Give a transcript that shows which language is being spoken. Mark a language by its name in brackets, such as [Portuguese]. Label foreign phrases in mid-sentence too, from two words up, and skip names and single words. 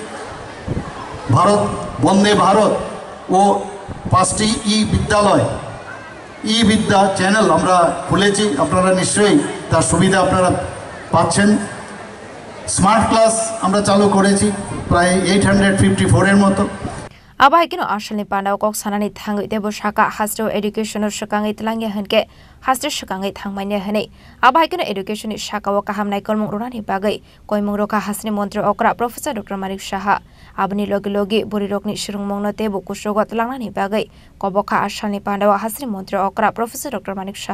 [Bangla] বন্দে ভারত ও 5টি বিদ্যালয় বিদ্যা চ্যানেল আমরা খুলেছি, আপনারা নিশ্চয়ই তার সুবিধা আপনারা পাচ্ছেন। [English] smart class [Bangla] আমরা চালু করেছি প্রায় 854-এর মতো। [Kok Borok] Abaikino Ashalni Panda Kok Sanani Tangi Debo Shaka Hastro Education Shakangi Tlangi Hanke Hastro Shakangi Tangmania Hane Abaikino Education Shaka Wakaham Naikol Rani Bagai Koimuroka Hasni Montre Okra Professor Dr. Marik Shaha Abni Logi Burirokni Shirung Mongno Tebo Kushogot Langani Bagai Koboka Ashalni Panda Hasni Montre Okra Professor Dr.